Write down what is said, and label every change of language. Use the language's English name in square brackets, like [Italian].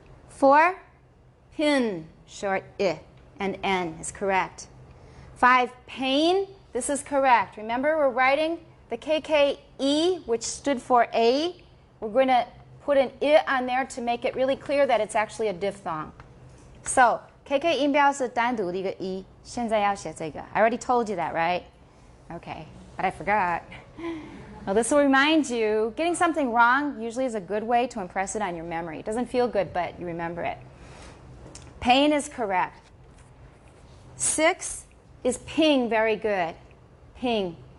[English] 4, pin, short I, and N is correct. 5, pain. This is correct. Remember, we're writing the KKE, which stood for A. We're going to put an I on there to make it really clear that it's actually a diphthong. [Chinese] So, KK 音标是单独的一个 E. 现在要写这个. [English] I already told you that, right? Okay, but I forgot. Well, this will remind you, getting something wrong usually is a good way to impress it on your memory. It doesn't feel good, but you remember it. Pain is correct. 6 is ping, very good. Ping.